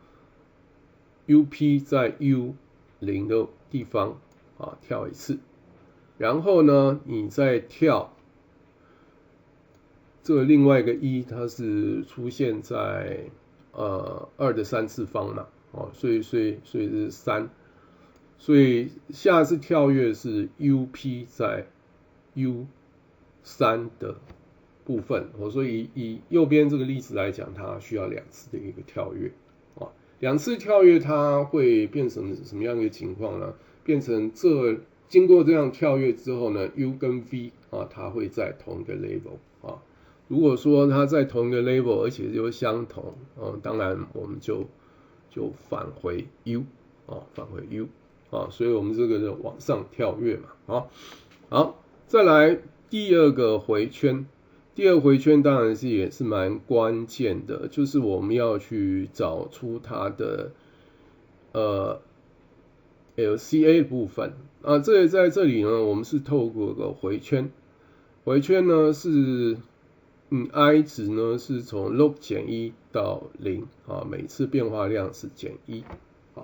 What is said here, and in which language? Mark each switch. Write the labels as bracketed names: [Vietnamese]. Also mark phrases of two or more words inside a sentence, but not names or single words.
[Chinese] UP 在 U0 的地方跳一次，然後呢，你再跳這個另外一個1，它是出現在2的3次方嘛，所以是3，所以下次跳躍是 UP 在 U3 的部分，所以以右邊這個例子來講，它需要2次的一個跳躍，2次跳躍它會變成什麼樣一個情況呢？變成經過這樣跳躍之後呢 ，U 跟 V 它會在同一個 level 如果說它在同一個 level， 而且又相同，當然我們就返回 U 返回 U 所以我們這個是往上跳躍嘛，好，再來第2個迴圈。第2個迴圈當然也是蠻關鍵的，就是我們要去找出它的 LCA 部分啊，這在這裡呢，我們是透過個回圈，回圈呢是I 值呢是從 log 減1到0啊，每次變化量是減1啊。